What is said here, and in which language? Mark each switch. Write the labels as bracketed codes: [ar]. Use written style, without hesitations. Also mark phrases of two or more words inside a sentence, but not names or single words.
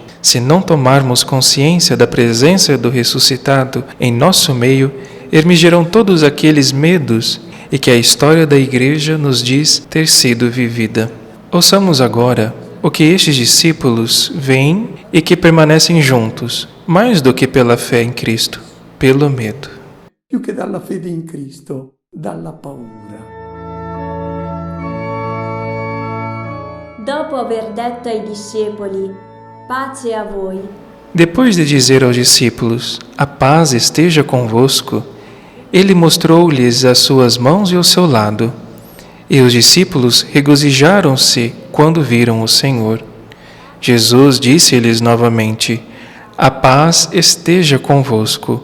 [pt] Se não tomarmos consciência da presença do ressuscitado em nosso meio, emergirão todos aqueles medos e que a história da igreja nos diz ter sido vivida. Ouçamos agora o que estes discípulos veem e que permanecem juntos, mais do que pela fé em Cristo, pelo medo. [it] Più che dalla fede in Cristo, dalla paura. dopo aver detto ai discepoli, pace a voi, [pt] Depois de dizer aos discípulos, a paz esteja convosco, Ele mostrou-lhes as suas mãos e o seu lado. E os discípulos regozijaram-se quando viram o Senhor. Jesus disse-lhes novamente: A paz esteja convosco.